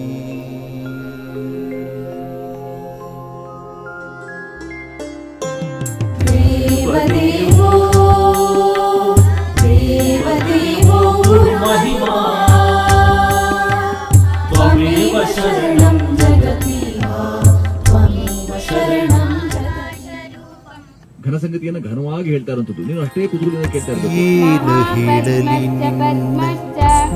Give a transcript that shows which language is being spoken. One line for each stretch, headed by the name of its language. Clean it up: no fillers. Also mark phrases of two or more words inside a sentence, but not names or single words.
Sanskrit: देवदेवो देवदेवो महिमा त्वमेव शरणं जगति त्वमेव शरणं
Kannada: ಘನ ಸಂಗತಿಯನ್ನು ಘನವಾಗಿ ಹೇಳ್ತಾ ಇರುವಂತದ್ದು ನೀನು ಅಷ್ಟೇ ಕುತೂಹಲದಿಂದ ಕೇಳ್ತಾ ಇರಬೇಕು.